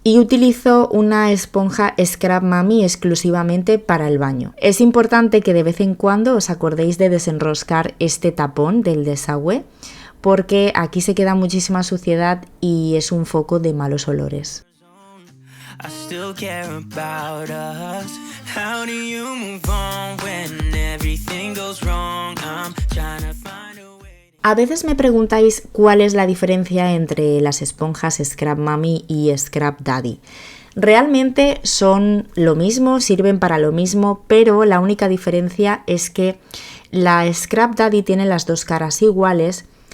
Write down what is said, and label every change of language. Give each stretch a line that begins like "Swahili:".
Spanish: Y utilizo una esponja Scrub Mami exclusivamente para el baño. Es importante que de vez en cuando os acordéis de desenroscar este tapón del desagüe, porque aquí se queda muchísima suciedad y es un foco de malos olores.
English: I still care about us. How do you move on when everything goes wrong? I'm trying to find a way.
Spanish: A veces me preguntáis cuál es la diferencia entre las esponjas Scrub Mami y Scrub Daddy. Realmente son lo mismo, sirven para lo mismo, pero la única diferencia es que la Scrub Daddy tiene las dos caras iguales.